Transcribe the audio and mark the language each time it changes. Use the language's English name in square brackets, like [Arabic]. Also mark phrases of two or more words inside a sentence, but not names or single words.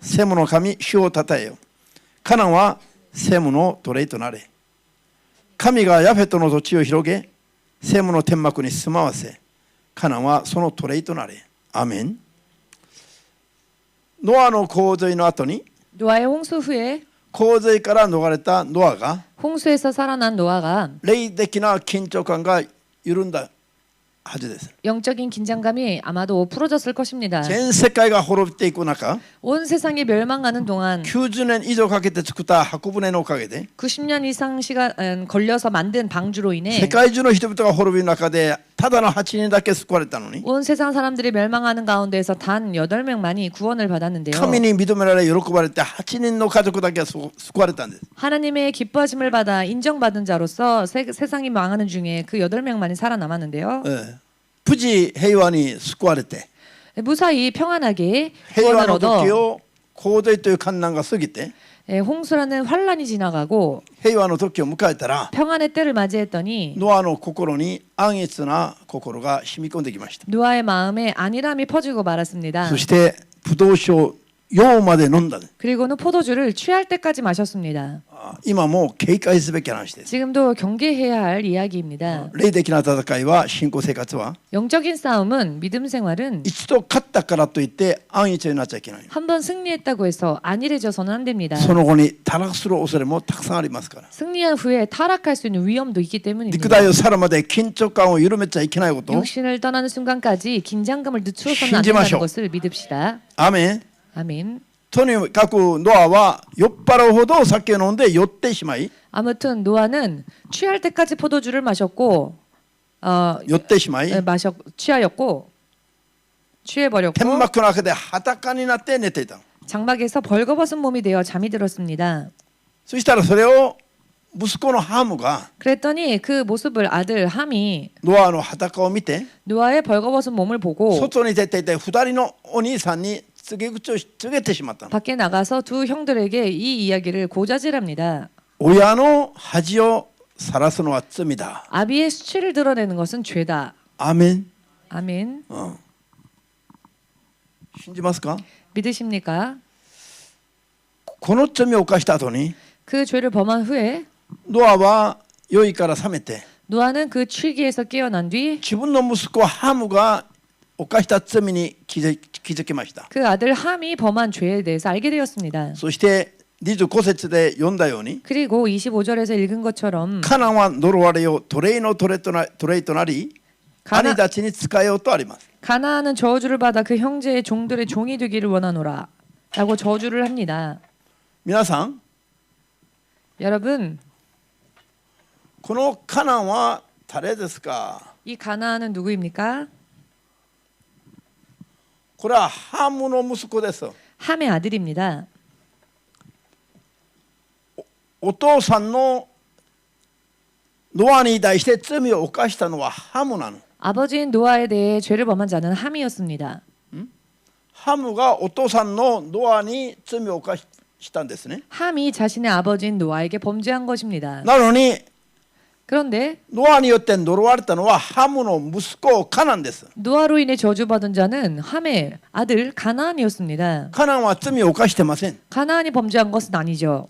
[Japanese] セムの神、主をたたえよ。カナンはセムの奴隷となれ。神がヤフェトの土地を広げ、セムの天幕に住まわせ、カナンはその奴隷となれ。アメン。ノアの洪水の後に、 [Korean] 노아의 홍수 후에 [Japanese] 洪水から逃れたノアが [Korean] 홍수에서 살아난 노아가 [Japanese] 霊的な緊張感が緩んだはずです。 [Korean] 영적인 긴장감이 아마도 풀어졌을 것입니다. [Japanese] 全世界が滅びていく中、 [Korean] 온 세상이 멸망하는 동안 [Japanese] 90 年以上かけて作った箱舟のおかげで、 [Korean] 90년 이상 시간 걸려서 만든 방주로 [Japanese] 世 [Korean] 인해 [Japanese] 界中の人々が滅びる中で、ただの8人だけ救われたのに、 [Korean] 온 세상 사람들이 멸망하는 가운데에서 단 8명만이 구원을 받았는데요. [Japanese] 神に認められ喜ばれて8人の家族だけが救われたんです。 [Korean] 하나님의 기뻐하심을 받아 인정받은 자로서 세상이 망하는 중에 그 8명만이 살아남았는데요. [Japanese] 無事平和に救われて、 [Korean] 무사히 평안하게 [Japanese] 平和 [Korean] 구원을 [Japanese] の時 [Korean] 얻어 [Japanese] を洪水という困難が過ぎて、 [Korean] 홍수라는 환란이 지나가고 [Japanese] 平和の時を迎えたら、 [Korean] 평안의 때를 맞이했더니 [Japanese] ノアの心に安逸な心が染み込んできました。 [Korean] 노아의 마음에 안일함이 퍼지고 말았습니다. [Japanese] そしてブドウ酒を酔うまで飲んだ。 [Korean] 그리고는 포도주를 취할 때까지 마셨습니다. [Japanese] 今も警戒すべき話です。 [Korean] 지금도 경계해야 할 이야기입니다. [Japanese] 霊的な戦いは信仰生活は [Korean] 영적인 싸움은 믿음 생활은 [Japanese] 一度勝ったからといって安逸になっちゃいけない。 [Korean] 한 번 승리했다고 해서 안일해져서는 안 됩니다. [Japanese] その後に堕落する恐れもたくさんありますから。 [Korean] 승리한 후에 타락할 수 있는 위험도 있기 [Japanese] 肉 [Korean] 때문입니다. [Japanese] 体を去るまで緊張感を緩めちゃいけないこと。 [Korean] 육신을 떠나는 순간까지 긴장감을 늦추어서는 안 [Japanese] 신지마쇼. [Korean] 된다는 것을 믿읍시다. [Japanese] アーメン。 [Korean] 아멘. [Japanese] とにかくノアは酔っ払うほど酒を飲んで酔ってしまい、 [Korean] 아무튼 노아는 취할 때까지 포도주를 마셨고 [Japanese] 酔ってしまい、 [Korean] 취하였고 취해버렸고 [Japanese] 天幕の中で裸になって寝ていた。 [Korean] 장막에서 벌거벗은 몸이 되어 잠이 들었습니다. [Japanese] そしたらそれを息子のハムが [Korean] 그랬더니 그 모습을 아들 함이 [Japanese] ノアの裸を見て [Korean] 노아의 벌거벗은 몸을 보고 [Japanese] 外に出ていて2人のお兄さんに告げ口を告げてしまった。 [Korean] 밖에 나가서 두 형들에게 이 이야기를 고자질합니다. [Japanese] 親の恥を晒すのは罪だ。 [Korean] 아비의 수치를 드러내는 것은 죄다. [Japanese] アーメン。 [Korean] 아멘. [Japanese] 信じますか？ [Korean] 믿으십니까? [Japanese] この罪を犯した後に [Korean] 그 죄를 범한 후에 [Japanese] ノアは酔いから覚めて [Korean] 노아는 그 취기에서 깨어난 뒤 [Japanese] 自分の息子ハムが犯した罪に気づきました。 [Korean] 그 아들 함이 범한 죄에 대해서 알게 되었습니다. [Japanese] そして25節で読んだように [Korean] 그리고 25절에서 읽은 것처럼 [Japanese] カナンは呪われよ奴隷の奴隷となり兄たちに仕えようとあります。 [Korean] 가나안은 저주를 받아 그 형제의 종들의 종이 되기를 원하노라 라고 저주를 합니다. [Japanese] 皆さん [Korean] 여러분 [Japanese] このカナンは誰ですか？ [Korean] 이 가나안은 누구입니까? [Japanese] これはハムの息子です。 [Korean] 함의 아들입니다. [Japanese] お父さんのノアに対して罪を犯したのはハムなの。 [Korean] 아버지인 노아에 대해 죄를 범한 자는 함이었습니다. [Japanese] ハムがお父さんのノアに罪を犯したんですね。 [Korean] 함이 자신의 아버지인 노아에게 범죄한 것입니다. [Japanese] なのに [Korean] 그런데 [Japanese] ノアによって呪われたのはハムの息子カナンです。 [Korean] 노아로 인해 저주받은 자는 함의 아들 가나안이었습니다. [Japanese] カナンは罪を犯してません。 [Korean] 가나안이 범죄한 것은 아니죠.